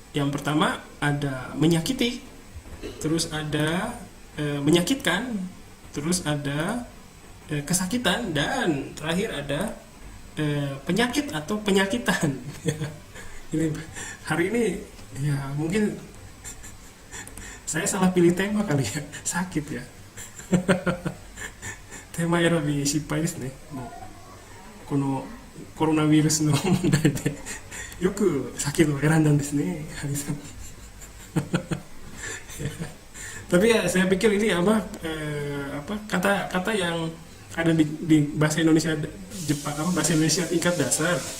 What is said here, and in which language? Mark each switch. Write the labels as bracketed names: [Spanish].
[Indonesian] Yang pertama ada menyakiti, terus ada menyakitkan, terus ada kesakitan, dan terakhir ada penyakit atau penyakitan. Ini hari ini ya mungkin saya salah pilih tema kali ya, sakit ya. [Japanese] テーマ選び失敗ですね。もうこのコロナウイルスの問題でよく先の選んだんですね、ハリさん。 [Indonesian] Tapi ya saya pikir ini apa kata-kata yang ada di bahasa Indonesia Jepang, bahasa Indonesia tingkat dasar.